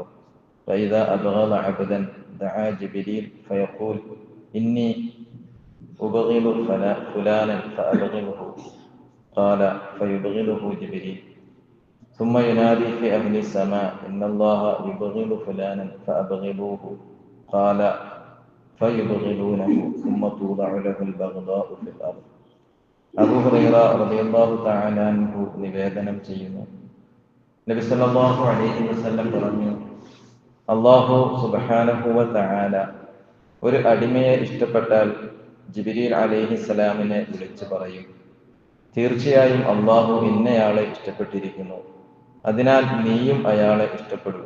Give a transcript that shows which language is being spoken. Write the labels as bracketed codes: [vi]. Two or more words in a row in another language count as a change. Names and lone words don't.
[ar] فإذا أبغض عبدا دعا جبريل فيقول: إني أبغض فلانا فأبغضه. قال: فيبغضه جبريل ثم ينادي في أهل السماء: إن الله يبغض فلانا فأبغضوه. قال: فيبغضونه ثم توضع له البغضاء في الأرض. [ml] അബൂ ഹുറൈറ [ar] رضي الله تعالى عنه [ml] നിവേദനം ചെയ്യുന്നു, നബി [ar] صلى الله عليه وسلم [ml] പറഞ്ഞു: [ar] الله سبحانه وتعالى [ml] ഒരു അടിമയെ ഇഷ്ടപ്പെട്ടാൽ ജിബ്രീൽ അലൈഹിസ്സലാമിനെ വിളിച്ചു പറയും: തീർച്ചയായും അല്ലാഹു ഇന്നയാളെ ഇഷ്ടപ്പെട്ടിരിക്കുന്നു, അതിനാൽ നീയും അയാളെ ഇഷ്ടപ്പെടുക.